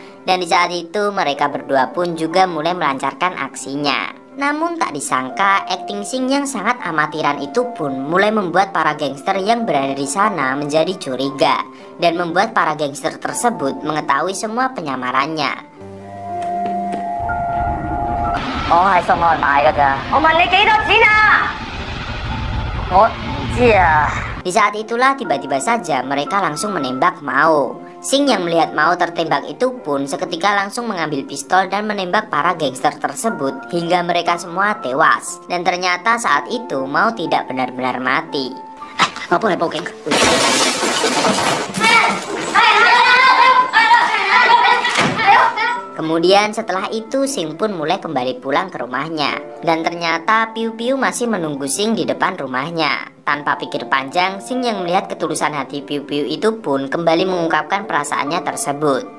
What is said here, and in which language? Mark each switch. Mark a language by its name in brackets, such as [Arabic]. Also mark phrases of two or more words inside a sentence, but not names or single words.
[Indonesian] Dan di saat itu mereka berdua pun juga mulai melancarkan aksinya. Namun tak disangka, akting Sing yang sangat amatiran itu pun mulai membuat para gangster yang berada di sana menjadi curiga. Dan membuat para gangster tersebut mengetahui semua penyamarannya. [Cantonese] 我係送外賣㗎咋，我問你幾多錢啊？我唔知啊。 [Indonesian] Di saat itulah tiba-tiba saja mereka langsung menembak Mao. Sing yang melihat Mao tertembak itu pun seketika langsung mengambil pistol dan menembak para gangster tersebut hingga mereka semua tewas. Dan ternyata saat itu Mao tidak benar-benar mati. [Cantonese] 我幫你報警。 [Indonesian] Kemudian setelah itu Sing pun mulai kembali pulang ke rumahnya. Dan ternyata Piu Piu masih menunggu Sing di depan rumahnya. Tanpa pikir panjang, Sing yang melihat ketulusan hati Piu Piu itu pun kembali mengungkapkan perasaannya tersebut.